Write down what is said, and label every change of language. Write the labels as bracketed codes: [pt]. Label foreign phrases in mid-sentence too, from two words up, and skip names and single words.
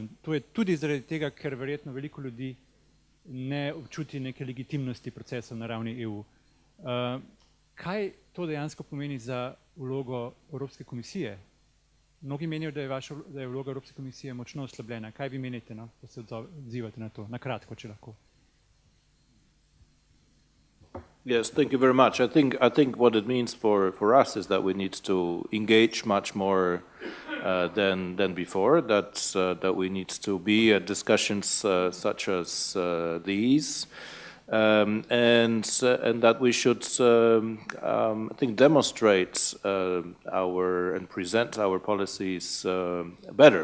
[sl] To je tudi zaradi tega, ker verjetno veliko ljudi ne občuti neke legitimnosti procesov na ravni EU. Kaj to dejansko pomeni za vlogo Evropske komisije? Mnogi menijo, da je vloga Evropske komisije močno oslabljena. Kaj vi menite, no, da se odzivate na to? Na kratko, če lahko. [en] Yes, thank you very much. I think what it means for us is that we need to engage much more than before. That we need to be at discussions such as these, and that we should, I think, demonstrate and present our policies better.